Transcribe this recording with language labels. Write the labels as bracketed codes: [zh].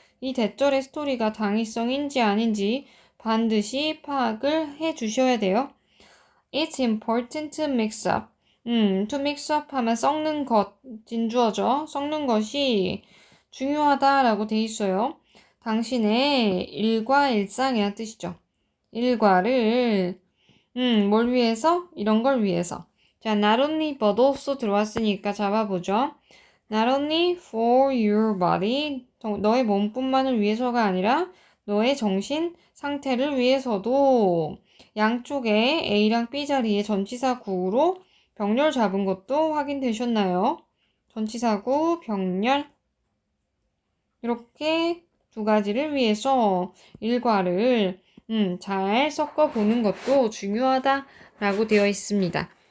[ko] 이 대절의 스토리가 당위성인지 아닌지 반드시 파악을 해 주셔야 돼요. [en] It's important to mix up. to mix up [ko] 하면 섞는 것, 진주어죠. 섞는 것이 중요하다라고 돼 있어요. 당신의 일과 일상이란 뜻이죠. 일과를 뭘 위해서? 이런 걸 위해서. 자, not only but also 들어왔으니까 잡아보죠. [en] Not only for your body, [ko] 너의 몸뿐만을 위해서가 아니라 너의 정신 상태를 위해서도 양쪽에 A랑 B 자리에 전치사구로 병렬 잡은 것도 확인되셨나요? 전치사구, 병렬. 이렇게 두 가지를 위해서 일과를 잘 섞어보는 것도 중요하다라고 되어 있습니다.